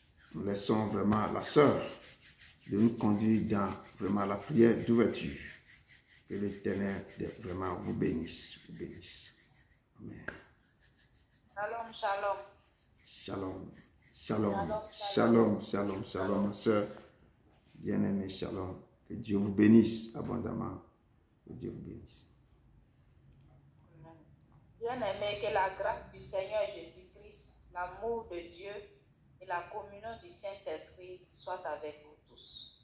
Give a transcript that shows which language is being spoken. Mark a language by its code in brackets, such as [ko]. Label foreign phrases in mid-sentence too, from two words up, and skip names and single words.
[fr] nous laissons vraiment la sœur de nous conduire dans vraiment la prière d'ouverture. Que l'Éternel vraiment vous bénisse. Vous bénisse. Amen. Shalom, shalom. Shalom. Shalom. Shalom. Shalom. Shalom, ma sœur. Bien-aimée, shalom. Que Dieu vous bénisse abondamment. Que Dieu vous bénisse. Bien-aimé, que la grâce du Seigneur Jésus-Christ, l'amour de Dieu et la communion du Saint-Esprit soient avec vous tous.